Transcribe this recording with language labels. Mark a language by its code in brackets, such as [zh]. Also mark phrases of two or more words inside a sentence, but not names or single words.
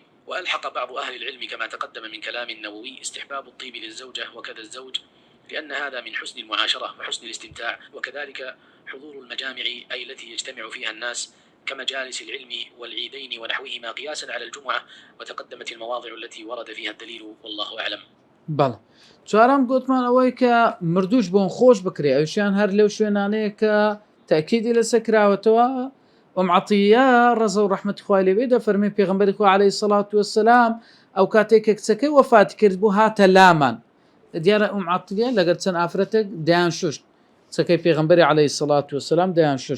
[ar] وألحق بعض أهل العلم كما تقدم من كلام النووي استحباب الطيب للزوجة وكذا الزوج، لأن هذا من حسن المعاشرة وحسن الاستمتاع، وكذلك حضور المجامع أي التي يجتمع فيها الناس كمجالس العلم والعيدين ونحوهما قياسا على الجمعة، وتقدمت المواضع التي ورد فيها الدليل والله أعلم. [ckb] بەڵ چوارەم گوتمان ئەوەی کە مردوش بۆن خۆش بکرێ، ئەوشیان هەر لەو شوێنانەیە کە تەکیدی لەسەر کراوەتەوە. ئەم عەتیە ڕەزا و ڕەحمەتی خوای لێ بێ دەفەرمێ پێغەمبەری خوا [ar] عەلەیهی السەڵات وەسەلام [ckb] ئەو کاتێک کە کچەکەی وەفات کرد بوو هاتە لامان، دیارە ئەم عەتیە لەگەر چەند ئافرەتێک دەیان شوشت، کچەکەی پێغەمبەری [ar] عەلەیهی السەڵات وەسەلام [ckb] دەیان شوشت.